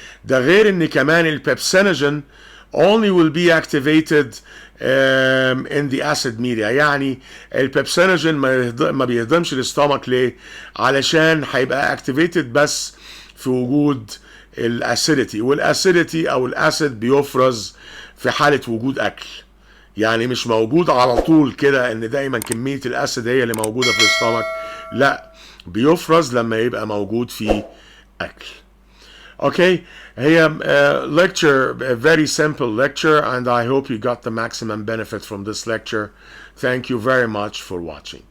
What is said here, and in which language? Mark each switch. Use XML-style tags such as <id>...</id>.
<ar>ده غير ان كمان البيبسينوجين</ar> <en>only will be activated in the acid media.</en> <ar>يعني البيبسينوجين ما بيهضمش الستومك ليه؟ علشان هيبقى activated بس في وجود الاسيديتي، والاسيديتي او الاسيد بيفرز في حالة وجود اكل، يعني مش موجود على طول كده ان دايما كمية الاسيد هي اللي موجودة في الستومك، لا، بيفرز لما يبقى موجود في اكل.</ar> <en>Okay, هي lecture, a very simple lecture, and I hope you got the maximum benefit from this lecture. Thank you very much for watching.</en>